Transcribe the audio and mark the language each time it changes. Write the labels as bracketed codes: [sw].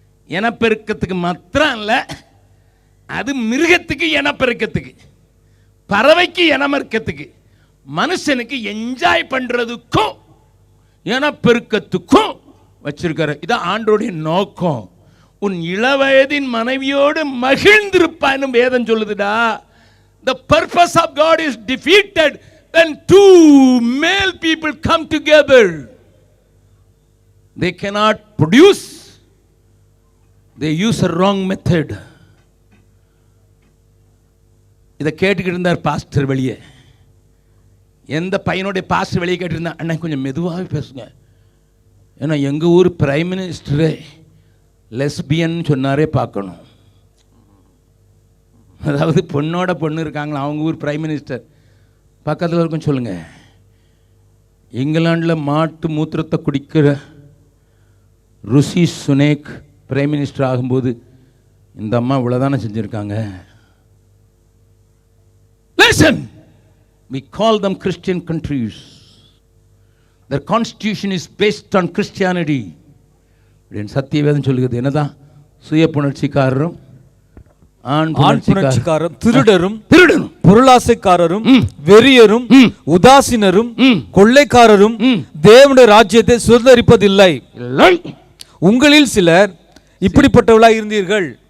[ta] இனப்பெருக்கத்துக்கு மாத்திரம் இல்லை, அது மிருகத்துக்கு இனப்பெருக்கத்துக்கு, பறவைக்கு இனமறுக்கத்துக்கு, மனுஷனுக்கு என்ஜாய் பண்றதுக்கும் இனப்பெருக்கத்துக்கும் வச்சிருக்காரு. இதான் ஆண்டோடைய நோக்கம். உன் இளவயதின் மனைவியோடு மகிழ்ந்திருப்பான்னு வேதம் சொல்லுதுடா. [en] The purpose of God is defeated when 2 male people come together. They cannot produce. They use a wrong method. [ta] இதை கேட்டுக்கிட்டு இருந்தார் பாஸ்டர் வெளியே. எந்த பையனுடைய பாஸ்டர் வெளியே கேட்டிருந்தா, அண்ணா கொஞ்சம் மெதுவாகவே பேசுங்க, ஏன்னா எங்கள் ஊர் பிரைம் மினிஸ்டரே லெஸ்பியன் சொன்னாரே பார்க்கணும். அதாவது பொண்ணோட பொண்ணு இருக்காங்களா அவங்க ஊர் பிரைம் மினிஸ்டர். பக்கத்தில் இருக்கும் சொல்லுங்கள். இங்கிலாண்டில் மாட்டு மூத்திரத்தை குடிக்கிற ருஷி சுனேக் பிரைம் மினிஸ்டர் ஆகும்போது இந்த அம்மா இவ்வளோதானே செஞ்சுருக்காங்க. [en] Listen, we call them Christian countries. Their constitution is based on Christianity. [ta] சத்தியவேதம் சொல்லுகிறது என்னதான்? சுய புணர்ச்சிக்காரரும் ஆண் புணர்ச்சிக்காரரும் திருடரும் பொருளாசைக்காரரும் வெறியரும் உதாசீனரும் கொள்ளைக்காரரும் தேவனுடைய ராஜ்யத்தை சுதந்தரிப்பதில்லை. உங்களில் சிலர் இப்படிப்பட்டவர்களாக இருந்தீர்கள்.